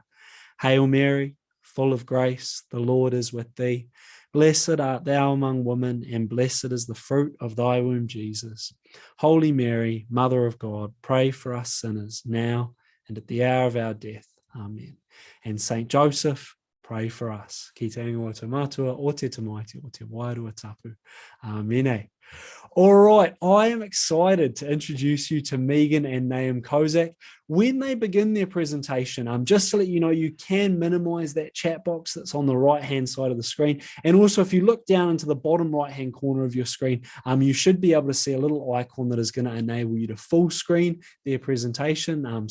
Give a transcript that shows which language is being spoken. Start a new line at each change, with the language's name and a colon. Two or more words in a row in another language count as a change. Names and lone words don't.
English: Hail Mary, full of grace, the Lord is with thee. Blessed art thou among women, and blessed is the fruit of thy womb, Jesus. Holy Mary, Mother of God, pray for us sinners, now and at the hour of our death. Amen. And Saint Joseph, pray for us.
Māori: Ki te ingoa o te matua, o te tamaiti, o te wairua tapu. Amen.
English: All right, I am excited to introduce you to Megan and Naim Kozak. When they begin their presentation, just to let you know, you can minimize that chat box that's on the right-hand side of the screen. And also, if you look down into the bottom right-hand corner of your screen, you should be able to see a little icon that is going to enable you to full screen their presentation.